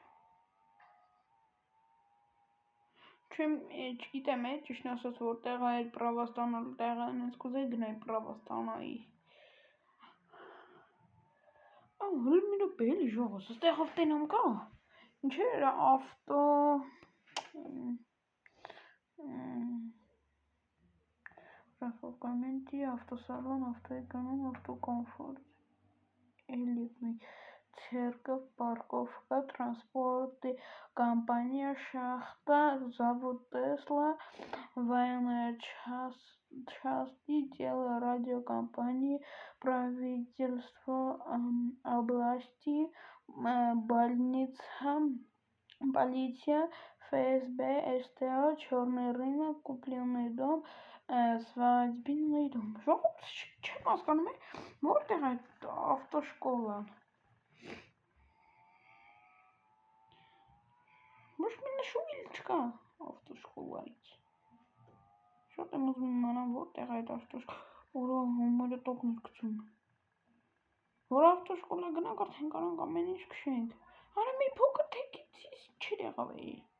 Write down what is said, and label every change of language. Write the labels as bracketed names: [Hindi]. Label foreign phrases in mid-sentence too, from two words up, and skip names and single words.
[Armenian] Չգիտեմ ճիշտ ասած որտեղ է պրավաստանալու տեղը, ինձ կուզեի գնալ պրավաստանայի։ Հələ մի րոպե էլի ժողովուրդ, այստեղ ավտենամ կա։ Ինչ էր ավտո [Russian] Комменти, автосалон, автоэконом, автокомфорт, элитный, церковь, парковка, транспорт, компания, шахта, завод Тесла, военная части, дело радиокомпании, правительство области, больница, полиция, ФСБ, СТО, черный рынок, купленный дом, свадебный дом. [Armenian] Չեմ հասկանում որտեղ է ավտոշկոլան։ Ոչ մի նշույլ չկա ավտոշկոլայից։ Շատ եմ ուզում իմանամ որտեղ է այդ ավտոշկոլան։ Օրա համարը տոկն գցում։ Որ ավտոշկոլա գնանք արդեն կարանք ամեն ինչ քշենք։ Արա մի փոքր թեկից չէր եղավ է։